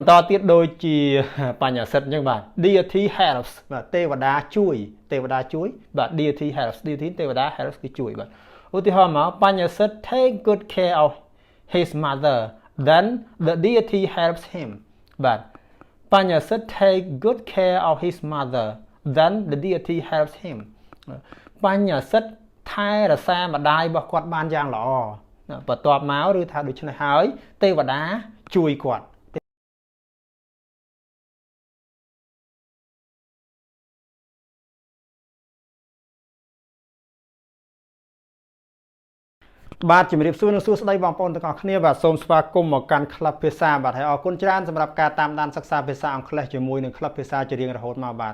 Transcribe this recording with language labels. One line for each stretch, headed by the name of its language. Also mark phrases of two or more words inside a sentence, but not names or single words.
Khmer: តទៀតដូចជាបញ្ញសិទ្ធអញ្ចឹងបាទ
English: Deity helps
Khmer: បាទទេវតាជួយបាទ
English: Deity helps
Khmer: Deity ទេវតា helps គឺជួយបាទឧទាហរណ៍មកបញ្ញសិទ្ធ
English: take good care of his mother then the deity helps him
Khmer: បាទបញ្ញសិទ្ធ
English: take good care of his mother then the deity helps him
Khmer: បញ្ញសិទ្ធថែរក្សាម្ដាយរបស់គាត់បានយ៉ាងល្អបន្ទាប់មកឬថាដូច្នេះហើយទេវតាជួយគាត់ បាទជំរាបសួរនិងសួស្តីបងប្អូនទាំងអស់គ្នាបាទសូមស្វាគមន៍មកកាន់ក្លឹបភាសាបាទហើយអរគុណច្រើនសម្រាប់ការតាមដានសិក្សាភាសាអង់គ្លេសជាមួយនឹងក្លឹបភាសាជារៀងរហូតមកបាទ